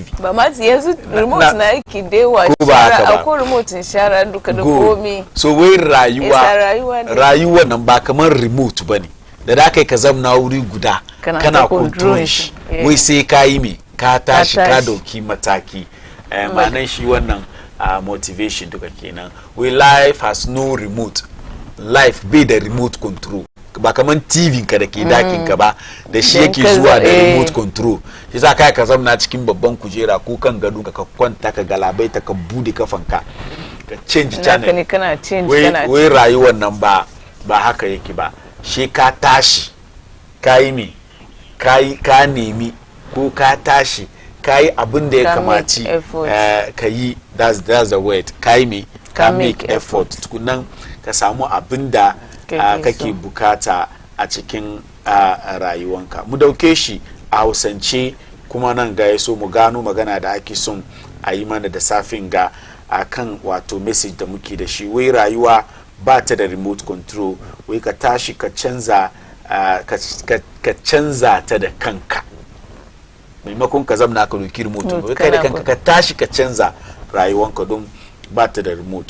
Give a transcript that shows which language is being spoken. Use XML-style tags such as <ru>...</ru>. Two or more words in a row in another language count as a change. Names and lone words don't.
<ha>ba ma yanzu remote na yake dewa shara akwai remote shara duka da komi. So wai rayuwa nan ba kamar remote bane da kai ka zamna wuri guda kana control shi wai sai ka yi me ka tashi ka dauki mataki ma'anan shi wannan motivation duka kenan.</ha> <en>We life has no remote.</en> <ha>Life bai da</ha> <en>remote control</en> <ha>ba kaman TV ka da ke dakin ka ba da shi yake zuwa da remote control. Shi za ka zamna cikin babban kujera ko kan gado ka kwanta ka galabaita ka bude kafanka ka</ha> <en>change channel.</en> <ha>Wai rayuwar nan ba haka yake ba. Shi ka tashi ka yi me ka nemi ko ka tashi ka yi abin da ya kamaci ka yi,</ha> <en>that's the word,</en> <ha>ka yi me ka</ha> <en>make effort</en> <ha>tukunan ka samu abin da kake bukata a cikin rayuwanka. Mu dauke shi a Hausance kuma nan ga yaso mu gano magana da ake son a yi mana da safin ga akan wato message da muke da shi. Wai rayuwa ba ta da</ha> <en>remote control,</en> <ha>wai ka tashi ka canza ka canza ta da kanka maimakon ka zamna ka doki remote wai kai da kanka ka tashi ka canza rayuwanka don ba ta da remote.</ha>